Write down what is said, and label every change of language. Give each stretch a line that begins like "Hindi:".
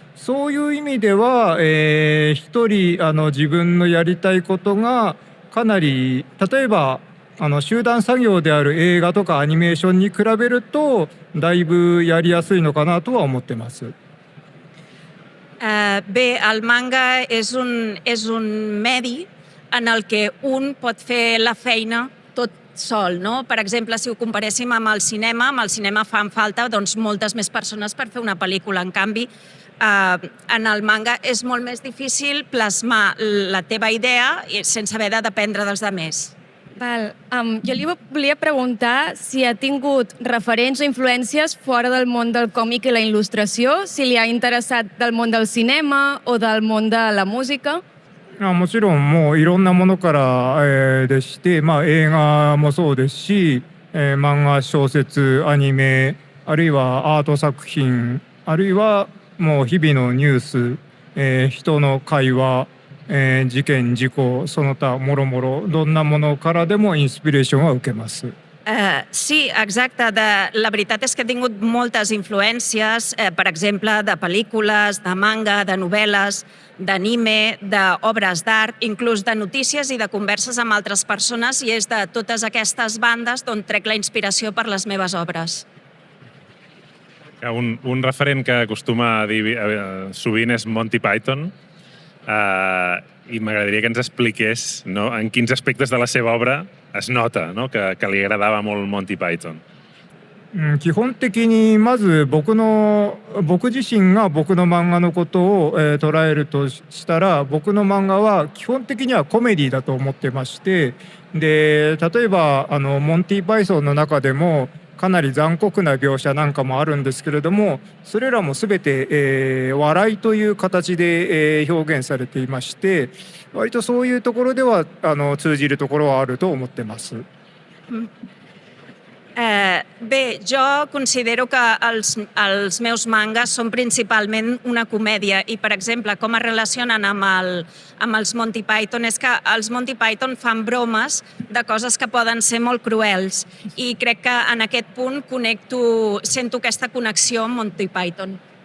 Japanese: そういう意味では、一人自分のやりたいことがかなり、例えば集団作業である映画とかアニメーションに比べるとだいぶやりやすいのかなとは思ってます。
Catalan: Bé, el manga és un medi en el que un pot fer la feina tot sol, no? Per exemple, si ho comparéssim amb el cinema fan falta moltes més persones per fer una pel·lícula. En canvi, en el manga és molt més difícil plasmar la teva idea sense haver de dependre dels altres. Val. Jo li volia preguntar si ha tingut referents o influències fora del món del còmic i la il·lustració, si li ha interessat del món del cinema o del món de la música.
Japanese: もちろんもういろんなものから、でして、映画もそうですし、漫画、小説、アニメ、あるいはアート作品、あるいはもう日々のニュース、人の会話、事件、事故、その他もろもろどんなものからでもインスピレーションは受けます。
Catalan: Sí, exacte. La veritat és que he tingut moltes influències, per exemple, de pel·lícules, de manga, de novel·les, d'anime, d'obres d'art, inclús de notícies i de converses amb altres persones, i és de totes aquestes bandes d'on trec la inspiració per les meves obres. Un referent que acostuma a dir sovint és Monty Python, i m'agradaria que ens expliqués, no, en quins aspectes de la seva obra es nota, no, que li agradava molt Monty Python.
Japanese: 基本的にまず僕自身が僕の漫画のことを、捉えるとしたら、僕の漫画は基本的にはコメディだと思ってまして、で例えばモンティ・パイソンの中でもかなり残酷な描写なんかもあるんですけれども、それらも全て、笑いという形で、表現されていまして、割とそういうところでは通じるところはあると思ってます。
Catalan: Bé, jo considero que els meus mangas són principalment una comèdia i, per exemple, com es relacionen amb els Monty Python és que els Monty Python fan bromes de coses que poden ser molt cruels i crec que en aquest punt sento aquesta connexió amb Monty Python.